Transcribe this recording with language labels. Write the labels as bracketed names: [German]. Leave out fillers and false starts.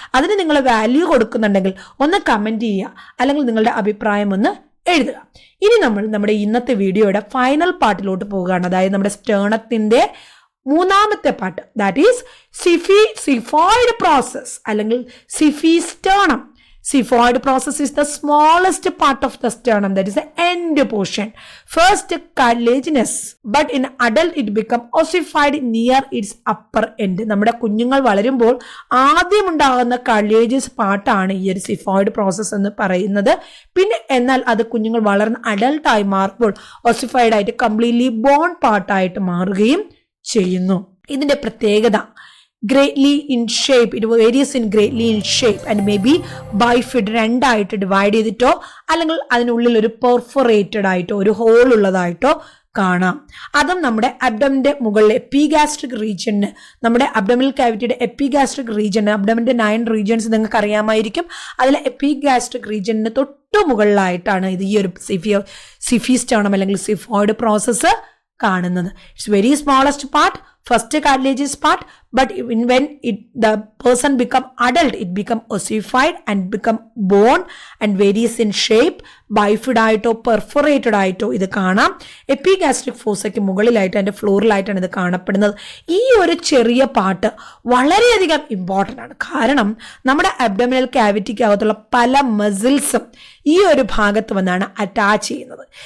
[Malayalam] അതിന് നിങ്ങൾ വാല്യൂ കൊടുക്കുന്നുണ്ടെങ്കിൽ ഒന്ന് കമൻറ്റ് ചെയ്യുക, അല്ലെങ്കിൽ നിങ്ങളുടെ അഭിപ്രായം ഒന്ന് എഴുതുക. ഇനി നമ്മൾ നമ്മുടെ ഇന്നത്തെ വീഡിയോയുടെ ഫൈനൽ പാർട്ടിലോട്ട് പോവുകയാണ്. അതായത് നമ്മുടെ സ്റ്റേണത്തിൻ്റെ മൂന്നാമത്തെ part, that is xiphoid process അല്ലെങ്കിൽ സിഫിസ്റ്റേണം. [English] Xiphoid process is the smallest part of the sternum, that is the end portion. First cartilaginous, but in adult it become ossified near its upper end. [Malayalam] നമ്മുടെ കുഞ്ഞുങ്ങൾ വളരുമ്പോൾ ആദ്യം ഉണ്ടാകുന്ന cartilages പാർട്ടാണ് ഈ ഒരു xiphoid process എന്ന് പറയുന്നത്. പിന്നെ എന്നാൽ അത് കുഞ്ഞുങ്ങൾ വളർന്ന് അഡൾട്ടായി മാറുമ്പോൾ ഓസിഫൈഡ് ആയിട്ട് കംപ്ലീറ്റ്ലി ബോൺ പാർട്ടായിട്ട് മാറുകയും ചെയ്യുന്നു. ഇതിന്റെ പ്രത്യേകത [English] greatly in shape, it varies in greatly in shape and may be bifid, [Malayalam] രണ്ടായിട്ട് ഡിവൈഡ് ചെയ്തിട്ടോ അല്ലെങ്കിൽ അതിനുള്ളിൽ ഒരു പെർഫോറേറ്റഡ് ആയിട്ടോ ഒരു ഹോൾ ഉള്ളതായിട്ടോ കാണാം. അതും നമ്മുടെ അബ്ഡമിന്റെ മുകളിൽ എപ്പിഗാസ്ട്രിക് റീജിയന്, നമ്മുടെ അബ്ഡമിനൽ കാവിറ്റിയുടെ എപ്പിഗാസ്ട്രിക് റീജിയൻ, അബ്ഡമിന്റെ 9 റീജിയൻസ് നിങ്ങൾക്ക് അറിയാമായിരിക്കും. അതിലെ എപ്പിഗാസ്ട്രിക് റീജിയന് തൊട്ടു മുകളിലായിട്ടാണ് ഇത് ഈ ഒരു സിഫിസ്റ്റേണം അല്ലെങ്കിൽ സിഫോയിഡ് പ്രോസസ്സ് കാണുന്നത്. [English] It's very smallest part, first cartilaginous part, but when the person become adult, it become ossified and become bone and varies in shape. [Malayalam] Bifid ആയിട്ടോ പെർഫോറേറ്റഡ് ആയിട്ടോ ഇത് കാണാം. എപ്പിഗാസ്ട്രിക് ഫോസയ്ക്ക് മുകളിലായിട്ട് അതിൻ്റെ ഫ്ലോറിലായിട്ടാണ് ഇത് കാണപ്പെടുന്നത്. ഈ ഒരു ചെറിയ പാർട്ട് വളരെയധികം ഇമ്പോർട്ടൻ്റ് ആണ്. കാരണം നമ്മുടെ അബ്ഡോമിനൽ ക്യാവിറ്റിക്കകത്തുള്ള പല മസിൽസും ഈ ഒരു ഭാഗത്ത് വന്നാണ് അറ്റാച്ച് ചെയ്യുന്നത്.